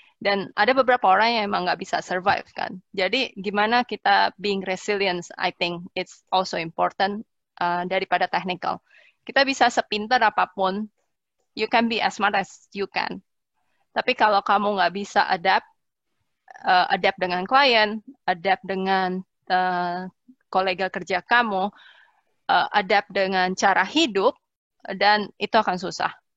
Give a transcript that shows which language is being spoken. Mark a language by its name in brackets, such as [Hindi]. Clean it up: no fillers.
[Indonesian] Dan ada beberapa orang yang emang nggak bisa survive kan. Jadi gimana kita [English] being resilient, I think it's also important [Indonesian] daripada technical. Kita bisa sepintar apapun, [English] you can be as smart as you can. [Indonesian] Tapi kalau kamu nggak bisa adapt dengan klien, adapt dengan kolega kerja kamu, adapt dengan cara hidup, dan itu akan susah.